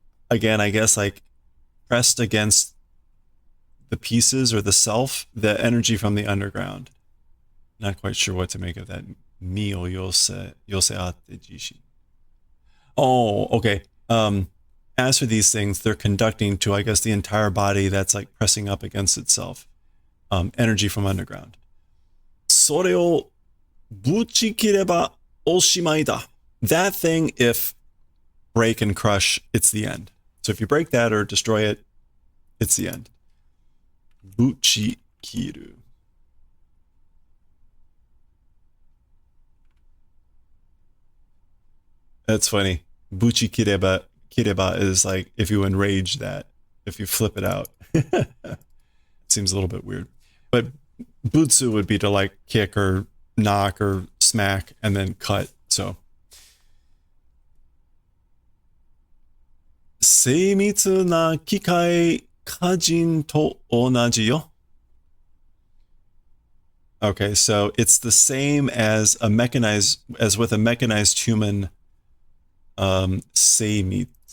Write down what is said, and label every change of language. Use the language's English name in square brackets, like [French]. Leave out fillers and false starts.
[English] Again, I guess like pressed against the pieces or the self, the energy from the underground. Not quite sure what to make of that. [Japanese] Mio yose ate jishi. [English] Oh, okay. As for these things, they're conducting to, I guess, the entire body that's like pressing up against itself. Energy from underground. [Japanese] それをぶち切ればおしまいだ. [English] That thing, if break and crush, it's the end. So if you break that or destroy it, it's the end. Buchi kiru. That's funny. Buchi kireba is like if you enrage that, if you flip it out. It seems a little bit weird. But butsu would be to like kick or knock or smack and then cut. [Japanese] So 精密な機械家人と同じよ. [English] Okay, so it's the same as with a mechanized human. Seimitsu.